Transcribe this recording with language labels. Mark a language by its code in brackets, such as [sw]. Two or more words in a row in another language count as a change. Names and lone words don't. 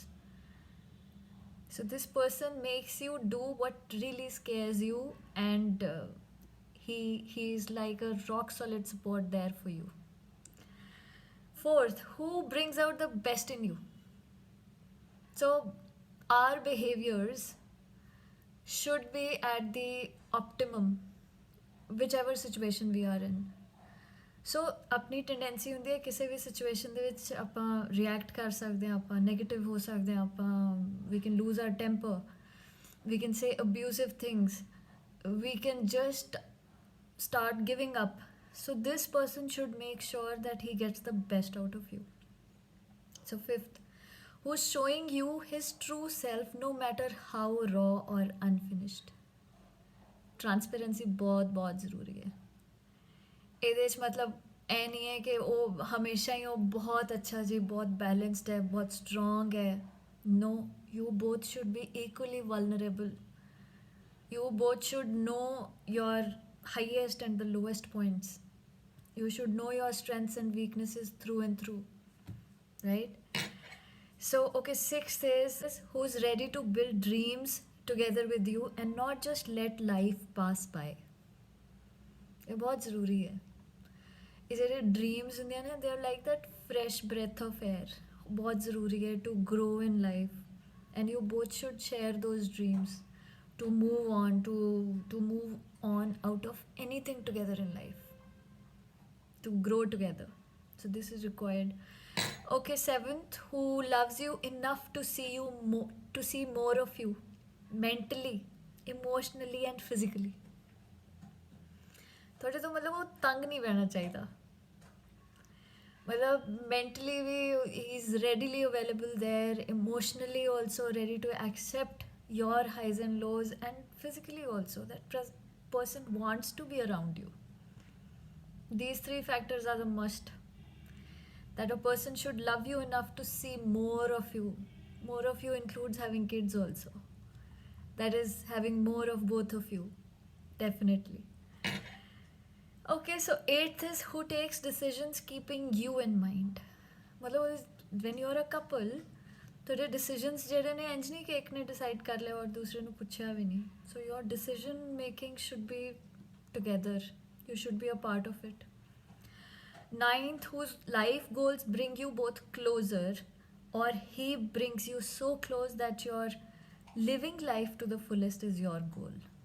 [en] So this person makes you do what really scares you and he is like a rock solid support there for you. Fourth, who brings out the best in you. So our behaviors should be at the optimum whichever situation we are in. [pa] ਸੋ ਆਪਣੀ ਟੈਂਡੈਂਸੀ ਹੁੰਦੀ ਹੈ ਕਿਸੇ ਵੀ ਸਿਚੁਏਸ਼ਨ ਦੇ ਵਿੱਚ ਆਪਾਂ ਰਿਐਕਟ ਕਰ ਸਕਦੇ ਹਾਂ, ਆਪਾਂ ਨੈਗੇਟਿਵ ਹੋ ਸਕਦੇ ਹਾਂ, ਆਪਾਂ [en] we can lose our temper, we can say abusive things, we can just start giving up. So this person should make sure that he gets the best out of you. So fifth, who's showing you his true self no matter how raw or unfinished. [pa] Transparency [hi] बहुत बहुत ज़रूरी है [pa] ਇਹਦੇ 'ਚ ਮਤਲਬ ਇਹ ਨਹੀਂ ਹੈ ਕਿ ਉਹ ਹਮੇਸ਼ਾ ਹੀ ਉਹ ਬਹੁਤ ਅੱਛਾ ਜੀ, ਬਹੁਤ ਬੈਲੈਂਸਡ ਹੈ, ਬਹੁਤ ਸਟਰੋਂਗ ਹੈ. [en] No, you both should be equally vulnerable. You both should know your highest and the lowest points. You should know your strengths and weaknesses through and through, right? So, okay, sixth is who's ready to build dreams together with you and not just let life pass by. [hi] ये बहुत ज़रूरी है. ये [pa] ਜਿਹੜੇ ड्रीम्स ਹੁੰਦੇ ਨੇ [en] they are like that fresh breath of air. [hi] बहुत ज़रूरी है [en] to grow in life, and you both should share those dreams to move on out of anything together in life, to grow together. So this is required. Okay, seventh, who loves you enough to see more of you mentally, emotionally and physically. [hi] थोड़े तो मतलब वो तंग नहीं रहना चाहिए, मतलब mentally भी [en] he is readily available there, emotionally also ready to accept your highs and lows, and physically also that person wants to be around you. These three factors are the must. That a person should love you enough to see more of you. More of you includes having kids also. That is having more of both of you, definitely. Okay, so eighth is who takes decisions keeping you in mind. मतलब when you are a couple, थोड़े decisions ਜਿਹੜੇ ਨੇ ਇੰਜ ਨਹੀਂ ਕਿ ਇੱਕ ਨੇ decide ਕਰ ਲਿਆ ਔਰ ਦੂਸਰੇ ਨੂੰ ਪੁੱਛਿਆ ਵੀ ਨਹੀਂ. So your decision making should be together. You should be a part of it. Ninth, whose life goals bring you both closer, or he brings you so close that your living life to the fullest is your goal.